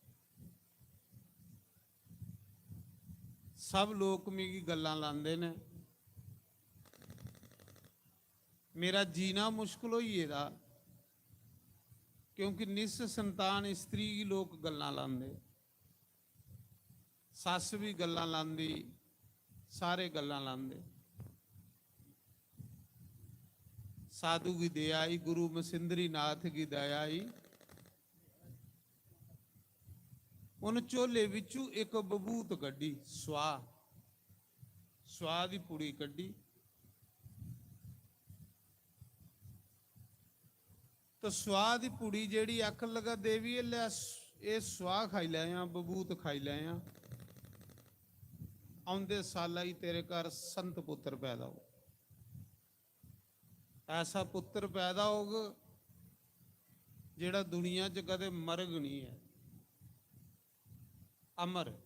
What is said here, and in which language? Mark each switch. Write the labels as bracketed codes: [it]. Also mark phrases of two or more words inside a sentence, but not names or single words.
[pa] ਸਬ ਲੋਗ ਮੇਰੀ ਗੱਲਾਂ ਲਾਂਦੇ ਨੇ, ਮੇਰਾ ਜੀਨਾ ਮੁਸ਼ਕਿਲ ਹੋਈ ਗੇਦਾ, ਕਿਉਂਕਿ ਨਿਸ ਸੰਤਾਨ ਸਤ੍ਰੀ ਕੀ ਲੋਗ ਗੱਲਾਂ ਲਾਂਦੇ, ਸੱਸ ਭੀ ਗੱਲਾਂ ਲਾਂਦੀ, ਸਾਰੇ ਗੱਲਾਂ ਲਾਂਦੇ। [hi] साधु की दया आई, गुरु मसिंद्री नाथ की दया आई। [pa] ਉਨ ਝੋਲੇ ਵਿਚੂ ਏਕ ਬਬੂਤ ਕੱਢੀ, ਸਵਾਹ, ਸਵਾਹ ਦੀ ਪੁੜੀ ਕੱਢੀ। ਤੋ ਸਵਾਹ ਦੀ ਪੁੜੀ ਜੇੜੀ ਅਖ ਲਗਾ ਦੇਵੀ ਯੇ ਸਵਾਹ ਖਾਈ ਲਿਆ, ਬਬੂਤ ਖਾਈ ਲਿਆ, ਆਉਂਦੇ ਸਾਲਾ ਹੀ ਤੇਰੇ ਘਰ ਸੰਤ ਪੁੱਤਰ ਪੈਦਾ ਹੋ, ਐਸਾ ਪੁੱਤਰ ਪੈਦਾ ਹੋਗਾ ਜੇੜਾ ਦੁਨੀਆ ਚ ਕਦੇ ਮਰਗ ਨਹੀਂ ਹੈ, ਅਮਰ।